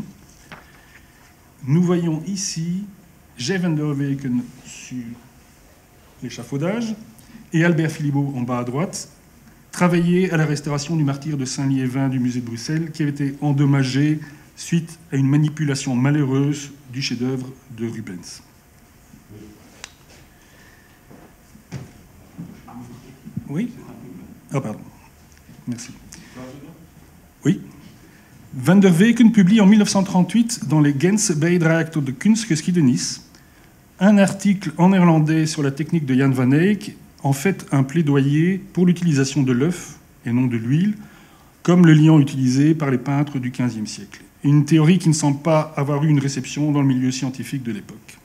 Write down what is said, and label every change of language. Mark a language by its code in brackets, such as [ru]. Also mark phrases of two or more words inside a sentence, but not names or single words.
[fr] Nous voyons ici Jeff Van der Weken sur l'échafaudage et Albert Philippot en bas à droite, travailler à la restauration du martyre de Saint-Liévin du musée de Bruxelles, qui avait été endommagé suite à une manipulation malheureuse du chef-d'œuvre de Rubens. Oui? Ah, pardon. Merci. Oui. Van der Weken publie en 1938 dans les Gens Bijdrage tot de Kunstgeschiedenis un article en néerlandais sur la technique de Jan Van Eyck, en fait un plaidoyer pour l'utilisation de l'œuf et non de l'huile, comme le liant utilisé par les peintres du XVe siècle. Une théorie qui ne semble pas avoir eu une réception dans le milieu scientifique de l'époque.